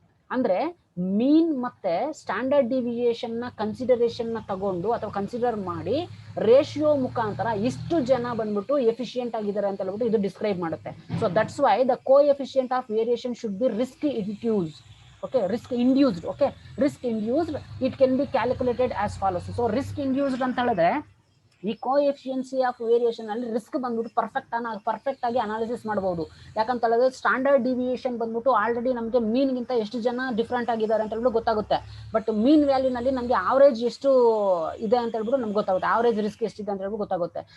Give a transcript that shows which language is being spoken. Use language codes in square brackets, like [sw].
[kn] ಅಂದ್ರೆ ಮೀನ್ ಮತ್ತೆ standard deviation ನ ಕನ್ಸಿಡರೇಷನ್ ನ ತಗೊಂಡು ಅಥವಾ ಕನ್ಸಿಡರ್ ಮಾಡಿ ರೇಷಿಯೋ ಮುಖಾಂತರ ಇಷ್ಟು ಜನ ಬಂದ್ಬಿಟ್ಟು ಎಫಿಷಿಯಂಟ್ ಆಗಿದ್ದಾರೆ ಅಂತ ಹೇಳ್ಬಿಟ್ಟು ಇದು ಡಿಸ್ಕ್ರೈಬ್ ಮಾಡುತ್ತೆ. [en] So that's why the coefficient of variation should be risk induced. Okay, risk induced. Okay, risk induced, it can be calculated as follows. [kn] So risk induced ಅಂತ ಹೇಳಿದ್ರೆ ಈ ಕೋಎಫಿಷಿಯನ್ಸಿ ಆಫ್ ವೇರಿಯೇಷನ್ ಅಲ್ಲಿ ರಿಸ್ಕ್ ಬಂದ್ಬಿಟ್ಟು ಪರ್ಫೆಕ್ಟ್ ಆಗಿ analysis ಮಾಡಬಹುದು. ಯಾಕಂತ ಹೇಳಿದ್ರೆ standard deviation ಬಂದ್ಬಿಟ್ಟು ಆಲ್ರೆಡಿ ನಮಗೆ ಮೀನ್ ಗಿಂತ ಎಷ್ಟು ಜನ ಡಿಫ್ರೆಂಟ್ ಆಗಿದ್ದಾರೆ ಅಂತ ಹೇಳ್ಬಿಟ್ಟು ಗೊತ್ತಾಗುತ್ತೆ. ಬಟ್ ಮೀನ್ ವ್ಯಾಲ್ಯೂನಲ್ಲಿ ನಮಗೆ ಆವರೇಜ್ ಎಷ್ಟು ಇದೆ ಅಂತ ಹೇಳ್ಬಿಟ್ಟು ನಮ್ಗೆ ಗೊತ್ತಾಗುತ್ತೆ, ಆವರೇಜ್ ರಿಸ್ಕ್ ಎಷ್ಟಿದೆ ಅಂತ ಹೇಳ್ಬಿಟ್ಟು ಗೊತ್ತಾಗುತ್ತೆ.